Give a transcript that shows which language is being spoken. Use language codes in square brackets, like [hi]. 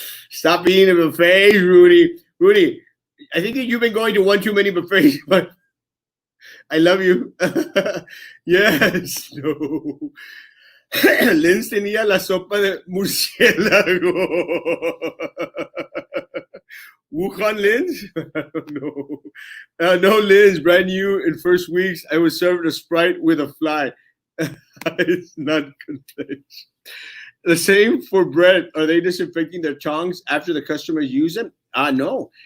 [en] Stop eating a buffet, Rudy. Rudy, I think that you've been going to one too many buffets, but I love you. Yes. No. [es] Linz tenía la sopa de murciélago. [en] Wuhan Linz? No. No, Linz, brand new in first weeks. I was served a Sprite with a fly. It's not good place. The same for bread. Are they disinfecting their tongs after the customers use them? No.